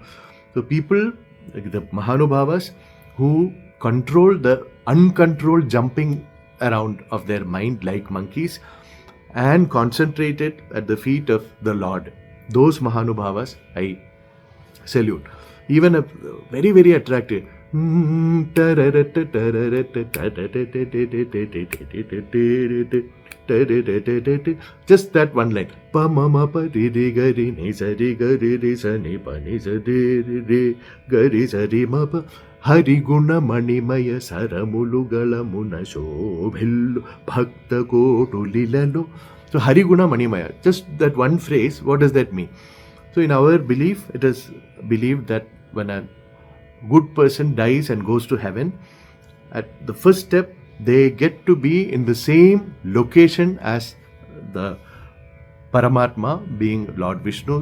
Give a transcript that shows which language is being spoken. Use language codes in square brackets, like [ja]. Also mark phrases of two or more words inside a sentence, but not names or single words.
[en] So people, like the Mahanubhavas, who control the uncontrolled jumping around of their mind like monkeys and concentrated at the feet of the Lord. Those Mahanubhavas I salute. Even a very attractive just that one line. Pa ma ma pa ri ri ga ri ni sa ri ga ri ri sa ni pa ni sa ri ri ga ri sa ri ma pa. [te] హరి గుణ మణిమయ సరములుగళ మున శోభిల్లు భక్త కోటులిలలు. So హరి గుణ మణిమయ, [en] just that one phrase, what does that mean? So in our belief, it is believed that when a good person dies and goes to heaven, at the first step, they get to be in the same location as the Paramatma being Lord Vishnu.